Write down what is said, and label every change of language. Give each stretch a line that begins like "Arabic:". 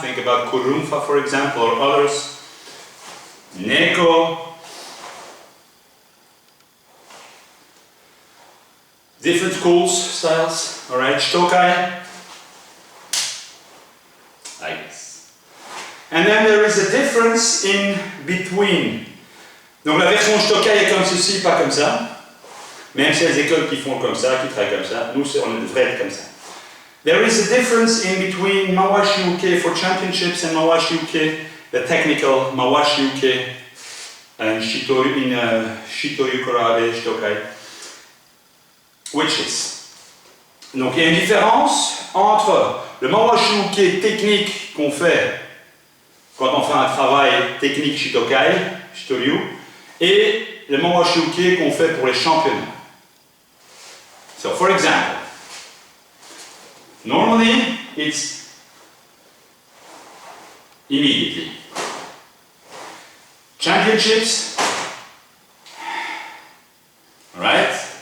English: Think about Kurumfa for example or others. Neko. Different schools, styles. Alright, Shitokai. Like this. And then there is a difference in between.
French: Donc la version Shitokai est comme ceci, pas comme ça. Même si les écoles qui font comme ça, qui travaillent comme ça, nous on devrait être comme ça.
English: There is a difference in between Mawashi Uke for championships and Mawashi Uke, the technical Mawashi Uke and Shitoyu Korabe Shitokai. Which is.
French: Donc il y a une différence entre le Mawashi Uke technique qu'on fait quand on fait un travail technique Shitokai, Shitoryu, et le Mawashi Uke qu'on fait pour les championnats.
English: So for example, normally it's immediately. Championships, alright?